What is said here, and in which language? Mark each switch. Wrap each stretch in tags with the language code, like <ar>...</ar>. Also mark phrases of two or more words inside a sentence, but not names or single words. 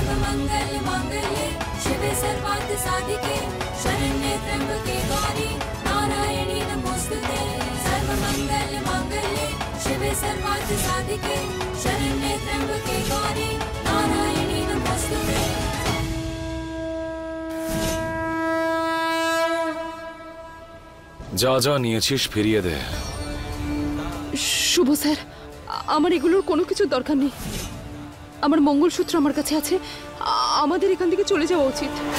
<sa>मंगल मांगल्ये शिवे सर्वार्थ साधिके शरण्ये त्र्यंबके गौरी नारायणी नमोस्तुते। सर्वमंगल मांगल्ये शिवे सर्वार्थ साधिके शरण्ये त्र्यंबके गौरी नारायणी नमोस्तुते।</sa> <bn>যা যা নিয়েছিস ফিরিয়ে দে। শুভ স্যার, আমার এগুলোর কোনো কিছু দরকার নেই। আমার মঙ্গলসূত্র আমার কাছে আছে, আমাদের এখান থেকে চলে যাওয়া উচিত।</bn>